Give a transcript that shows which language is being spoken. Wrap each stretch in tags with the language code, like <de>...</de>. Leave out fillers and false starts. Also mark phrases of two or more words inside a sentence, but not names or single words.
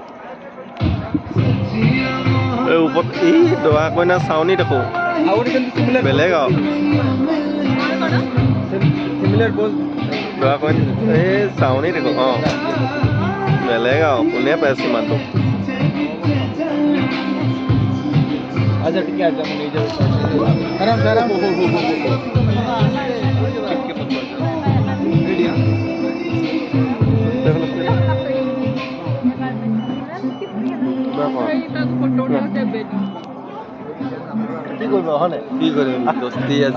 <as>এই ওপৰত এই দৰা কইনা চাউনি দেখো বেলেগ আৰু দৰা কইনা এই চাউনি দেখো। বেলেগ আৰু কোনে পাইছো মানুহটো।</as> <hi>अच्छा ठीक है आजा नहीं जाओ आराम से आराम</hi> <as>কি কৰিব হয়নে? কি কৰিম দস্তি আজি</as>